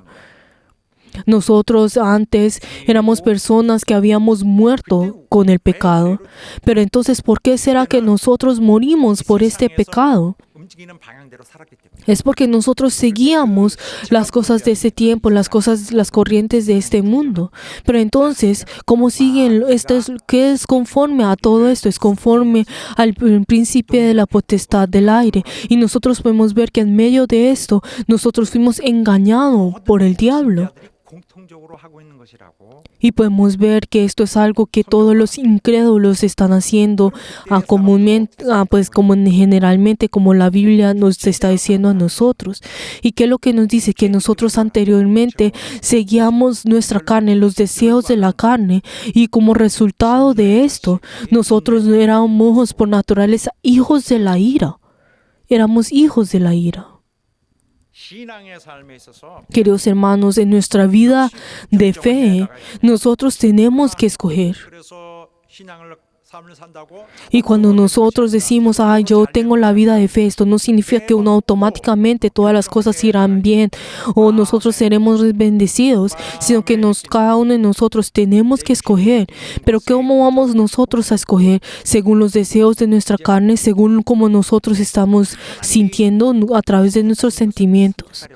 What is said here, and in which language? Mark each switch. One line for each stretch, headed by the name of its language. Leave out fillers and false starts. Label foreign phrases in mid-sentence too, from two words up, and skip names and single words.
Spanish: Nosotros antes éramos personas que habíamos muerto con el pecado, pero entonces, ¿por qué será que nosotros morimos por este pecado?
Korean: 움직이는 방향대로 살았기 때문에
Spanish: Es porque nosotros seguíamos las cosas de ese tiempo, las corrientes de este mundo. Pero entonces, ¿cómo siguen? ¿Qué es conforme a todo esto? Es conforme al príncipe de la potestad del aire. Y nosotros podemos ver que en medio de esto, nosotros fuimos engañados por el diablo.
Korean: 공통적으로 하고 있는 것이라고
Spanish: Y podemos ver que esto es algo que todos los incrédulos están haciendo comúnmente, pues como generalmente, como la Biblia nos está diciendo a nosotros. ¿Y qué es lo que nos dice? Que nosotros anteriormente seguíamos nuestra carne, los deseos de la carne, y como resultado de esto, nosotros éramos por naturaleza hijos de la ira. Éramos hijos de la ira.
Korean: 신앙의 삶에 있어서
Spanish: Queridos hermanos, en nuestra vida de fe, nosotros tenemos que escoger.
Korean: 그래서 신앙을 삶을 산다고
Spanish: Y cuando nosotros decimos, yo tengo la vida de fe, esto no significa que uno automáticamente todas las cosas irán bien o nosotros seremos bendecidos, sino que cada uno de nosotros tenemos que escoger. Pero ¿cómo vamos nosotros a escoger? Según los deseos de nuestra carne, según como nosotros estamos sintiendo a través de nuestros sentimientos.